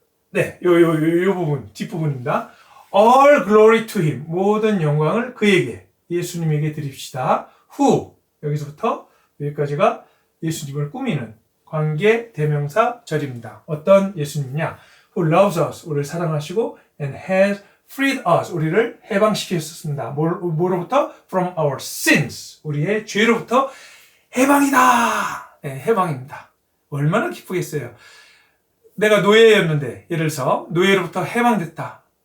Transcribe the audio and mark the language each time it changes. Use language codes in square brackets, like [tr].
[ko] 네, 요 부분, 뒷부분입니다. [en] All glory to Him, [ko] 모든 영광을 그에게, 예수님에게 드립시다. Who, 여기서부터 여기까지가 예수님을 꾸미는 관계 대명사 절입니다. 어떤 예수님이냐? [en] Who loves us, [ko] 우리를 사랑하시고 [en] and has freed us, [ko] 우리를 해방시켰습니다. 뭐로부터? [en] From our sins, [ko] 우리의 죄로부터 해방이다. 네, 해방입니다. 얼마나 기쁘겠어요. 내가 노예였는데, 예를 들어서 노예로부터 해방됐다.